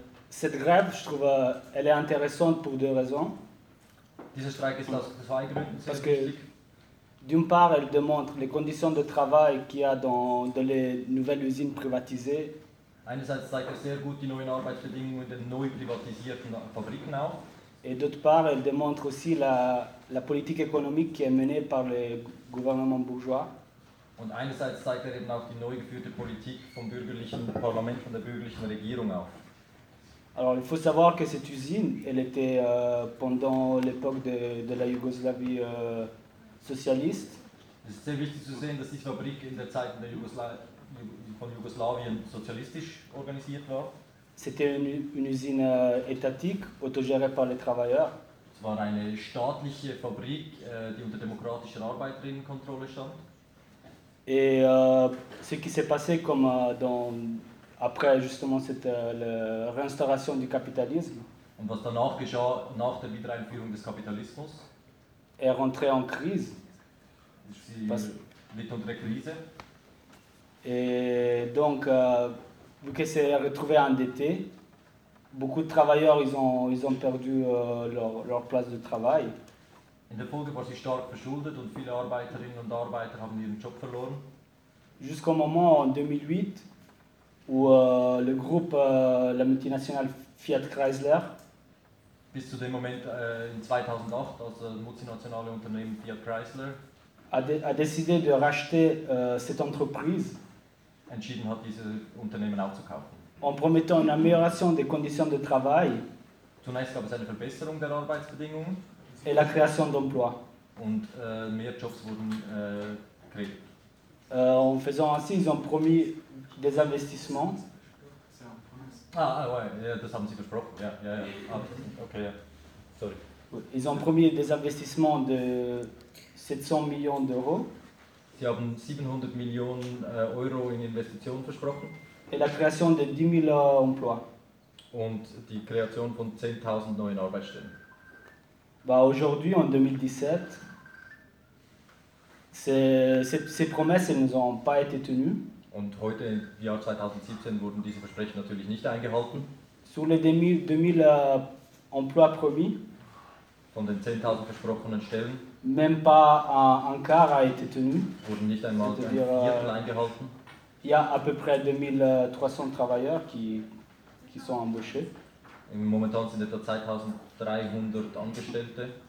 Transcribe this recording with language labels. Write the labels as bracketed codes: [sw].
[fr] Cette grève, je trouve, elle est intéressante pour deux raisons. Parce que, d'une part, elle démontre les conditions de travail qu'il y a dans les nouvelles usines privatisées. [de] Einerseits zeigt er sehr gut die neuen Arbeitsbedingungen der neu privatisierten Fabriken auf. [fr] Et d'autre part, elle démontre aussi la politique économique qui est menée par le gouvernement bourgeois. [de] Und einerseits zeigt er eben auch die neu geführte Politik vom bürgerlichen Parlament, von der bürgerlichen Regierung auf. [fr] Alors, il faut savoir que cette usine, elle était pendant l'époque de la Yougoslavie socialiste. [de] Es ist sehr wichtig zu sehen, dass diese Fabrik in der Zeit der von Jugoslawien sozialistisch organisiert war. [fr] C'était une usine étatique, autogérée par les travailleurs. [de] Es war eine staatliche Fabrik, die unter demokratischer Arbeiterinnenkontrolle stand. [fr] Et ce qui s'est passé comme après justement cette réinstauration du capitalisme. [de] Und was danach geschah nach der Wiedereinführung des Kapitalismus? [fr] Est rentré en crise. [de] Mit unter der Krise. [fr] Et donc, vu qu'elle s'est retrouvée endettée, beaucoup de travailleurs ils ont perdu leur place de travail. [de] In der Folge war sie stark verschuldet und viele Arbeiterinnen und Arbeiter haben ihren Job verloren. [fr] Jusqu'au moment en 2008, où le groupe, la multinationale Fiat Chrysler, [de] bis zu dem Moment in 2008, als das multinationale Unternehmen Fiat Chrysler, [fr] a décidé de racheter cette entreprise. [de] Entschieden hat, diese Unternehmen aufzukaufen. [fr] En promettant une amélioration des conditions de travail. [de] Zunächst gab es eine Verbesserung der Arbeitsbedingungen. [fr] Et la création d'emplois. [de] Und mehr Jobs wurden kreiert. [fr] En faisant ainsi, ils ont promis des investissements. [de] Das haben sie versprochen. Ja. Okay, ja. Sorry. [fr] Ils ont promis des investissements de [de] 700 Millionen Euro. Sie haben 700 Millionen Euro in Investitionen versprochen. [fr] Et la création de 10 000 emplois. [de] Und die Kreation von 10.000 neuen Arbeitsstellen. [fr] Bah, aujourd'hui, en 2017, ces promesses n'ont pas été tenues. [de] Und heute, im Jahr 2017, wurden diese Versprechen natürlich nicht eingehalten. [fr] Sur les 2000 emplois promis, [de] von den 10.000 versprochenen Stellen, [fr] même pas un quart a été tenu, [de] wurden nicht einmal ein Viertel eingehalten. [fr] Il y a à peu près 2300 travailleurs qui sont embauchés. [de] Im Momentan sind etwa 2300 Angestellte.